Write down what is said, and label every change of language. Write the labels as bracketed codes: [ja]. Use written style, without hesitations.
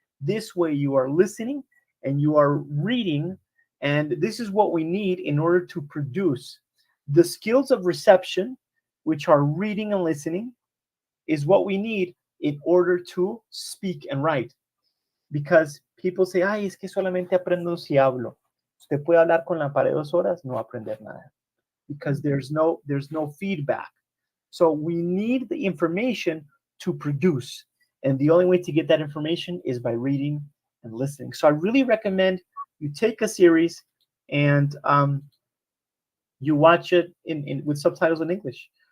[en] This way you are listening and you are reading, and this is what we need in order to produce. The skills of reception, which are reading and listening, is what we need in order to speak and write. Because people say, [es] es que solamente aprendo si hablo. Usted puede hablar con la pared 2 horas, no aprender nada. [en] Because there's no feedback. So we need the information to produce. And the only way to get that information is by reading and listening. So I really recommend you take a series and you watch it with subtitles in English.